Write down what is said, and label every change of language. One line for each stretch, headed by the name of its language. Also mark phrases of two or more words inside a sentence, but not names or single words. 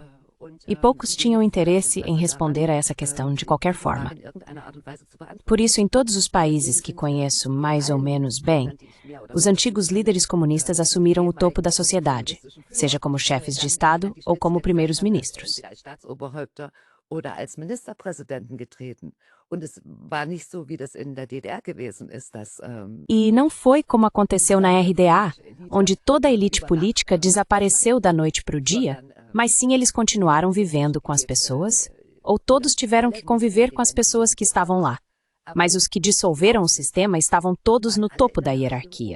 Portuguese: E poucos tinham interesse em responder a essa questão de qualquer forma. Por isso, em todos os países que conheço mais ou menos bem, os antigos líderes comunistas assumiram o topo da sociedade, seja como chefes de Estado ou como primeiros ministros.
German: Oder als Ministerpräsidenten getreten. Und es war nicht so, wie das in der DDR gewesen ist, dass,
Portuguese: E não foi como aconteceu na RDA, onde toda a elite política desapareceu da noite para o dia, mas sim eles continuaram vivendo com as pessoas, ou todos tiveram que conviver com as pessoas que estavam lá. Mas os que dissolveram o sistema estavam todos no topo da hierarquia.